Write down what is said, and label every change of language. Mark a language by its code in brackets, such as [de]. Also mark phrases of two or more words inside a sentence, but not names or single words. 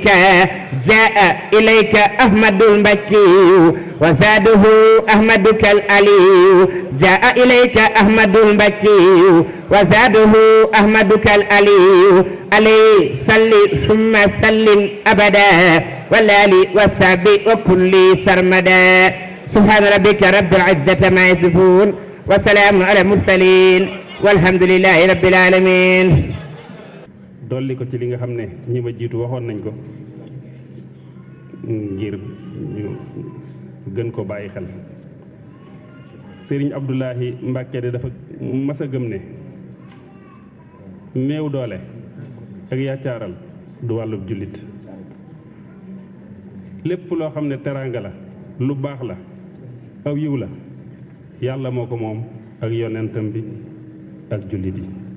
[ar] جاء إليك أحمد المكي وزاده أحمدك العلي جاء إليك أحمد المكي وزاده أحمدك العلي عليه صل ثم سلم أبدا والآل والصحب وكل سرمدا سبحان ربك رب العزة ما يصفون وسلام على المرسلين والحمد لله رب العالمين [wo] dolli ko ci li nga xam ne ñi ma jiitu waxoon nañ ko ngir ñu gën ko bàyyi xel Serigne Abdoulahi Mbacke de dafa mas a gëm ne néew doole ak yaacaaral du wàllub jullit lépp loo xam ne teraanga la lu baax la aw yiw la yàlla moo ko moom ak yonentam bi ak jullit yi